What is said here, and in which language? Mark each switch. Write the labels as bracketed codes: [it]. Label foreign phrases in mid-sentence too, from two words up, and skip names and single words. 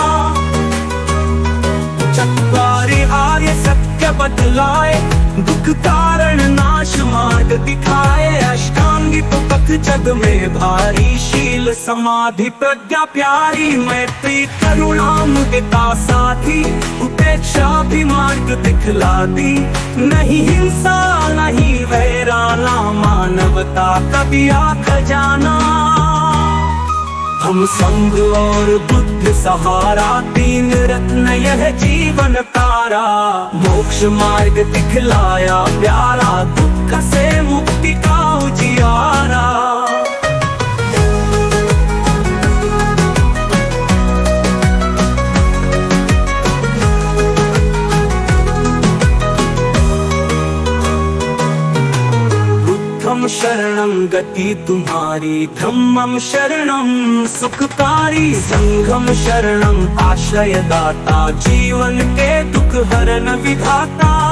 [hi] चत्वारि आर्य सत्य बतलाए दुख कारण नाश मार्ग दिखाए अष्टांगिक पथ जग में भारी शील समाधि प्रज्ञा प्यारी मैत्री करुणा मुदिता साथी उपेक्षा भी मार्ग दिखला दी नहीं हिंसा नहीं वैराना मानवता कभी खजाना हम संग और बुद्ध सहारा तीन रत्न यह जीवन तारा मोक्ष मार्ग दिखलाया प्यारा दुख से मुक्ति का उजियारा [pi] बुद्धं शरणं [hi] गति तुम्हारी [pi] धम्मं शरणं [hi] सुखकारी [pi] संघं शरणं [hi] आश्रय दाता जीवन के दुख हरण विधाता